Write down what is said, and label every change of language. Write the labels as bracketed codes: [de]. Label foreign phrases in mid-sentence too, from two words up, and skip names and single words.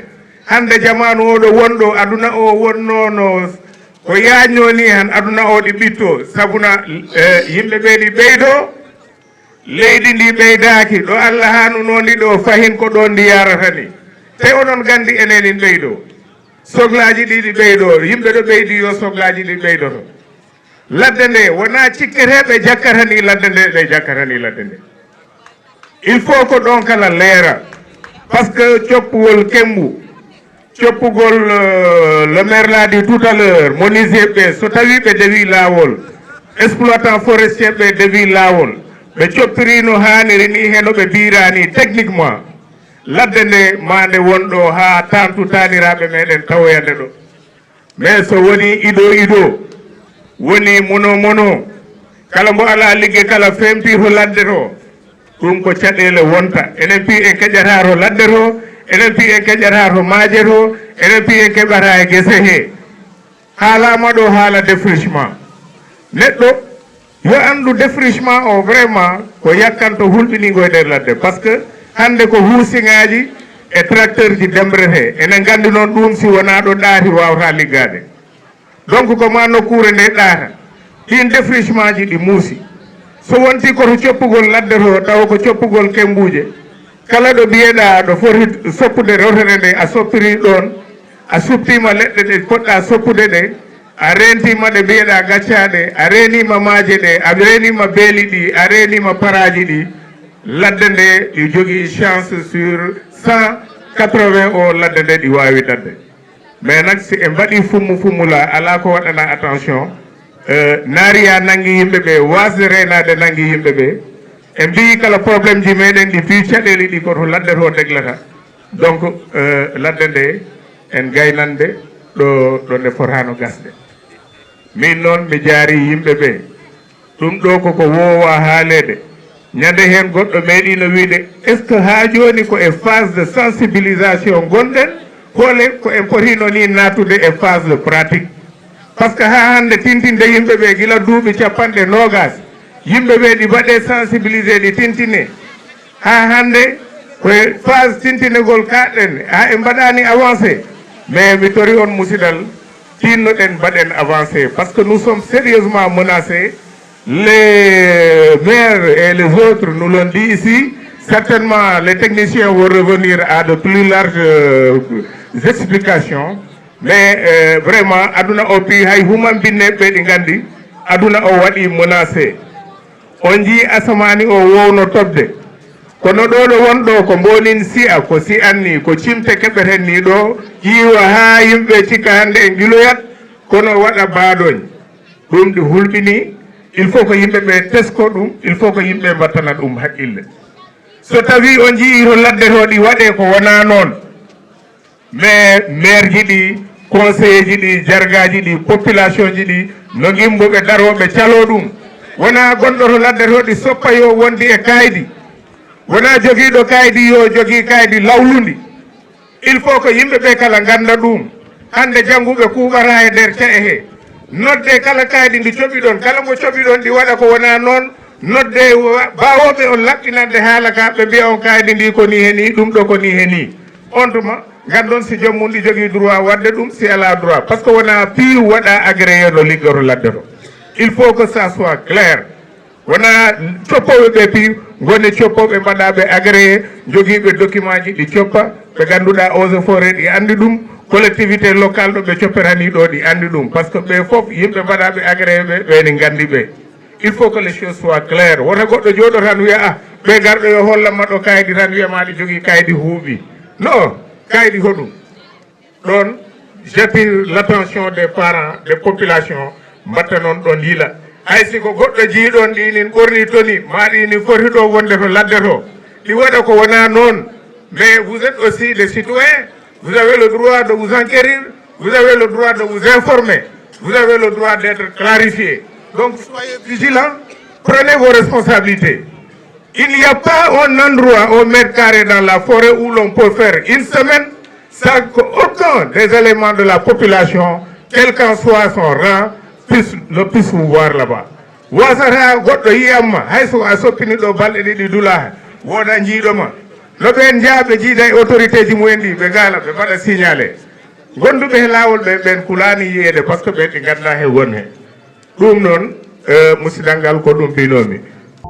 [ff] hande jamanu oɗo wonɗo aduna o wonnono ko yañno ni han aduna o ɗi ɓitto sabuna yimɓe ɓe ɗi ɓeydo leydi ndi ɓeydaki ɗo Allah hanuno ndi ɗo fahin ko ɗon ndi yarata ni te onon gandi enenin ɓeydo soglaji ɗi ɗi ɓeydo yimɓe ɗo ɓeydi yo soglaji ɗi ɓeydoto ladde nde wona cikketeɓe jakkata ni ladde nde ɓe jakkata ni ladde nde [fr] il faut [ff] ko ɗon kala leera [fr] par ce que [ff] coppugol kembu coppugol [fr] le maire l'a dit tout à l'heure [ff] menuisier ɓe so tawi ɓe dewi lawol [fr] exploitant forestier [ff] ɓe dewi lawol ɓe coppiri no haniri ni heno ɓe birani techniquement ladde nde mande wonɗo ha tantu taniraɓe meɗen tawoyande ɗo mais so woni ido woni mono kala mbo ala ligge kala femti to ladde to ɗum ko caɗele wonta enen pi en keƴata to ladde to enen pi en keƴata to maaje to enen pi en keɓata e guese he haalama ɗo haala défrichement neɗɗo yo andu défrichement o vraiment ko yakkanto hulɓinigo e nder ladde par [fr] ce que [ff] hande ko huusiŋaji e tracteur ji demrete enen gandi noon ɗum si wona ɗo ɗaati wawata liggade donc ko ma nokkure nde ɗaata ɗin défrichement ji ɗi muusi so wonti koto coppugol ladde to taw ko coppugol kembuje kala ɗo mbiyeɗa ɗo foti soppude rotere nde a soppiri ɗon a suptima leɗɗe ɗe poɗɗa soppude ɗe a rentima ɗe mbiyeɗa gaccaɗe a renima maaje ɗe a renima beeli ɗi a renima paraji ɗi ladde nde ɗi jogui [fr] chance sur [ff] 180 o ladde nde ɗi wawi dadde mais nak si en mbaɗi fummula ala ko waɗana attention naariya nangi yimɓe ɓe wasde reynade nangi yimɓe ɓe e mbi kala probléme ji meɗen ɗi fi caɗele ɗi koto ladde to deglata donc ladde nde en gaynande ɗo nde fotano gasde min noon mi jaari yimɓe ɓe ɗum ɗo koko wowa haalede ñande hen goɗɗo meeɗino wiide [fr] est ce que [ff] ha joni ko e [fr] phase de sensibilisation [ff] gonɗen hole ko en potino ni natude e [fr] phase de pratique par ce que [ff] ha hande tintinde yimɓe ɓe gila duuɓi capanɗe nogas yimɓe ɓe ɗi mbaɗe sensibilisé ɗi tintine ha hande koye phase tintinegol kaɗɗen ha e mbaɗani avancé mais mi tori on musidal tinnoɗen mbaɗen avancé [fr] par ce que nous sommes sérieusement menacés les maires et les autres nous l'ont dit ici certainement les techniciens vont revenir à de plus larges explications mais vraiment [ff] aduna o pi hay human binneɓe ɗi gandi aduna o waɗi menacé on jii asamani o wowno tobde kono ɗo ɗo wonɗo ko mbonin si'a ko si'anni ko cimte keɓeten ni ɗo ƴiwa ha yimɓe cikka hande en giloyat kono waɗa baadoñ ɗum ɗi hulɓini [fr] il faut [ff] ko yimɓe ɓe tesko ɗum [fr] il faut [ff] ko yimɓe mbattana ɗum haqqille so tawi on jii to ladde to ɗi waɗe ko wona noon mais maire ji ɗi conseiller ji ɗi jargaji ɗi population ji ɗi no gimbuɓe daroɓe calo ɗum wona gonɗo to ladde to ɗi soppa yo wondi e kaydi wona joguiɗo kaydi yo jogui kaydi lawlundi [fr] il faut [ff] ko yimɓeɓe kala ganda ɗum hande jangguɓe kuɓata e nder cae he nodde kala kaydi ndi coɓi ɗon kala mo coɓi ɗon ɗi waɗa ko wona noon nodde bawoɓe on laɓɓinande haala ka ɓe mbiya on kaydi ndi ko ni heni ɗum ɗo ko ni heni on tuma gandon si jommum ɗi jogui droit wadde ɗum si ala droit [fr] par ce que [ff] wona piiw waɗa agréé no liggoto ladde to [fr] il faut que ça soit clair [ff] wona coppoɓe ɓe piiw goni coppoɓe mbaɗaɓe agréé joguiɓe document ji ɗi coppa ɓe ganduɗa [fr] eaux et forêt [ff] ɗi andi ɗum [fr] collectivité locale [ff] ɗo ɓe coppirani ɗo ɗi andi ɗum [fr] par ce que [ff] ɓe foof yimɓe mbaɗaɓe agréé ɓe ɓeni gandi ɓe [fr] il faut que les choses soient claires [ff] wota goɗɗo jooɗo tan wiya a ɓe garɗo yo hollanma ɗo kaydi tan wiyama ɗi jogui kaydi huuɓi non kaydi hoɗum ɗon [fr] j'attire l'attention des parents des [ff] populations mbatta noon ɗon yiila hay siko goɗɗo jiiɗon ɗinin ɓorni toni maɗini foti ɗo wonde to ladde to ɗi waɗa ko wona noon [fr] mais vous êtes aussi des citoyens vous avez le droit de vous enquérir vous avez le droit de vous informer vous avez le droit d'être clarifié donc soyez vigilants prenez vos responsabilités il n'y a pas un endroit au mètre carré dans la forêt où l'on peut faire une semaine sans qu'aucun des éléments de la population quel qu'en soit son rang ne puisse vous voir là-bas [ff] wasata goɗɗo yiyamma hayso a soppini ɗo balɗe ɗiɗi dula woda jiiɗoma no ɓen jaaɓe jiida e autorité ji mumen ɗi ɓe gaala ɓe mbaɗa signalé gonduɓe he laawol ɓen kulani yiyede [fr] par ce que [ff] ɓen ɗi ganda he won he ɗum noon musidal ngal ko ɗum mbinomi